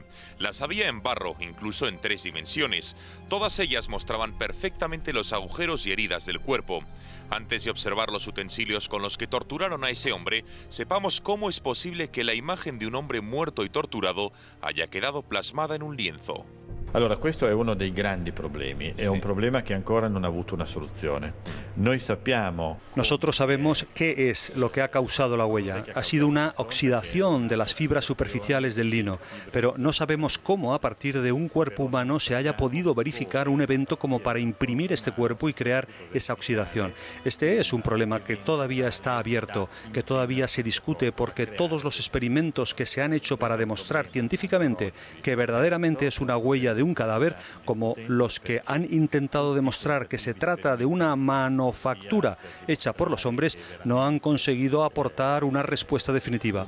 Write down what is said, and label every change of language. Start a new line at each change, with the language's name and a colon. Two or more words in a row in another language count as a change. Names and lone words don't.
Spanish: Las había en barro, incluso en 3 dimensiones. Todas ellas mostraban perfectamente los agujeros y heridas del cuerpo. Antes de observar los utensilios con los que torturaron a ese hombre, sepamos cómo es posible que la imagen de un hombre muerto y torturado haya quedado plasmada en un lienzo.
Italian: Allora, questo è uno dei grandi problemi, è un problema che ancora non ha avuto una soluzione. Noi sappiamo...
Spanish: Nosotros sabemos qué es lo que ha causado la huella. Ha sido una oxidación de las fibras superficiales del lino, pero no sabemos cómo a partir de un cuerpo humano se haya podido verificar un evento como para imprimir este cuerpo y crear esa oxidación. Este es un problema que todavía está abierto, que todavía se discute, porque todos los experimentos que se han hecho para demostrar científicamente que verdaderamente es una huella de un cadáver, como los que han intentado demostrar que se trata de una manufactura hecha por los hombres, no han conseguido aportar una respuesta definitiva.